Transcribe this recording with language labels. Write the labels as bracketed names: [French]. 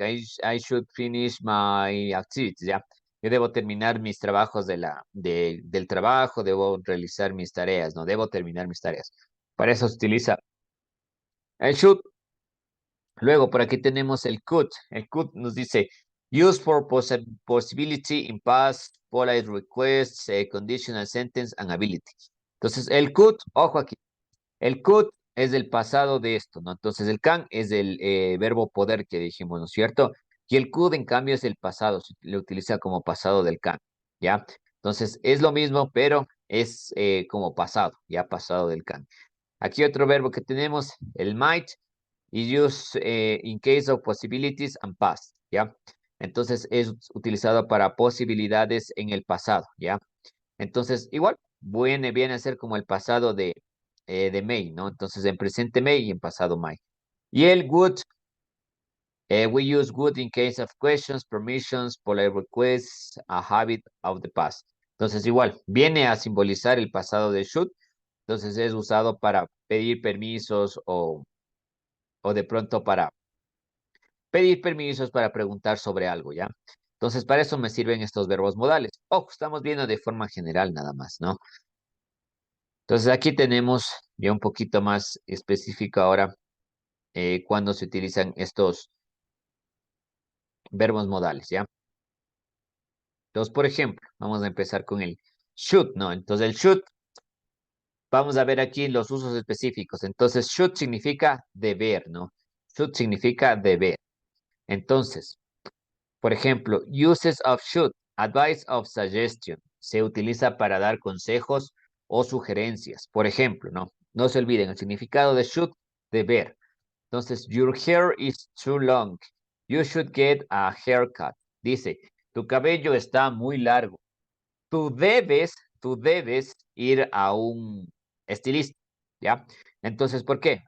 [English] I should finish my activities, [Spanish] ¿ya? Yo debo terminar mis trabajos del trabajo, debo realizar mis tareas, ¿no? Debo terminar mis tareas. Para eso se utiliza el should. Luego, por aquí tenemos el could. El could nos dice, [English] use for possibility in past, polite requests, conditional sentence, and ability. [Spanish] Entonces, el could, ojo aquí. El could es del pasado de esto, ¿no? Entonces el can es del verbo poder que dijimos, ¿no es cierto? Y el could, en cambio, es el pasado, se le utiliza como pasado del can, ¿ya? Entonces es lo mismo, pero es como pasado, ya pasado del can. Aquí otro verbo que tenemos, [English] el might, is used in case of possibilities and past, ¿ya? [Spanish] Entonces es utilizado para posibilidades en el pasado, ¿ya? Entonces, igual, viene a ser como el pasado de May, ¿no? Entonces, en presente May y en pasado May. [English] Y el would, we use would in case of questions, permissions, polite requests, a habit of the past. [Spanish] Entonces, igual, viene a simbolizar el pasado de should. Entonces, es usado para pedir permisos o de pronto para pedir permisos para preguntar sobre algo, ¿ya? Entonces, para eso me sirven estos verbos modales. Ojo, estamos viendo de forma general nada más, ¿no? Entonces aquí tenemos ya un poquito más específico ahora cuando se utilizan estos verbos modales, ¿ya? Entonces, por ejemplo, vamos a empezar con el should, ¿no? Entonces el should, vamos a ver aquí los usos específicos. Entonces, should significa deber, ¿no? Should significa deber. Entonces, por ejemplo, [English] uses of should, advice of suggestion, [Spanish] se utiliza para dar consejos o sugerencias. Por ejemplo, ¿no? No se olviden, el significado de should, deber. [English] Entonces, your hair is too long. You should get a haircut. [Spanish] Dice, tu cabello está muy largo. Tú debes, tú debes ir a un estilista, ¿ya? Entonces, ¿por qué?